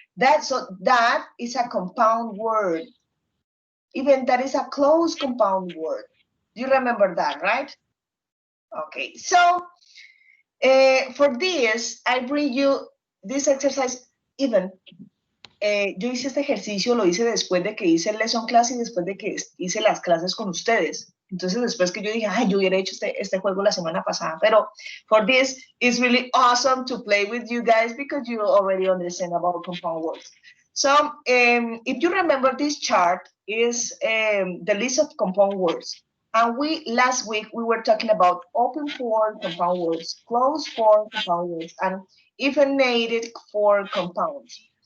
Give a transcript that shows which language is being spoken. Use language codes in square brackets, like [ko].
[en] That is a compound word. Even that is a close compound word. You remember that, right? Okay, so for this, I bring you this exercise even. [es] Yo hice este ejercicio, lo hice después de que hice el [en] lesson class [es] y después de que hice las clases con ustedes. Entonces, después que yo dije, ay, yo hubiera hecho este juego la semana pasada. Pero [en] for this, it's really awesome to play with you guys because you already understand about compound words. So, if you remember, this chart is the list of compound words. And last week, we were talking about open form compound words, closed form compound words, and hyphenated form compounds.